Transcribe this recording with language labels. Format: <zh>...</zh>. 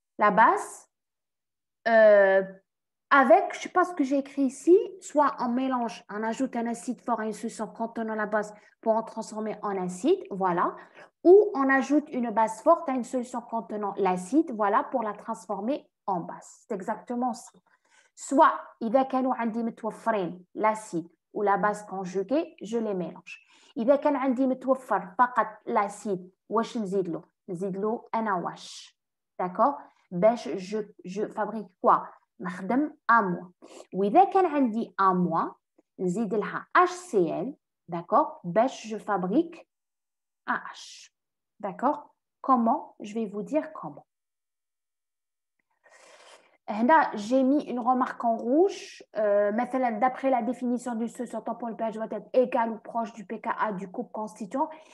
<fr>La base, avec, je ne sais pas ce que j'ai écrit ici, soit on mélange, on ajoute un acide fort à une solution contenant la base pour en transformer en acide, voilà. Ou on ajoute une base forte à une solution contenant l'acide, voilà, pour la transformer en base. C'est exactement ça. Soit,</fr> <ar>إذا كانوا عندي متوفرين</ar> <fr>l'acide ou la base conjuguée, je les mélange.</fr> <ar>إذا كان عندي متوفر فقط l'acide, واش نزيد له؟ نزيد له أنا واش.</ar> <fr>D'accord?</fr> <ar>باش</ar> <fr>je fabrique quoi؟</fr> <ar>نخدم أموا. وإذا كان عندي أموا نزيد لها HCl,</ar> <fr>d'accord?</fr> <ar>باش</ar> <fr>je fabrique AH. D'accord? Comment? Je vais vous dire comment. Là, j'ai mis une remarque en rouge. D'après la définition du solution tampon, le pH doit être égal ou proche du pKa du couple constituant.</fr>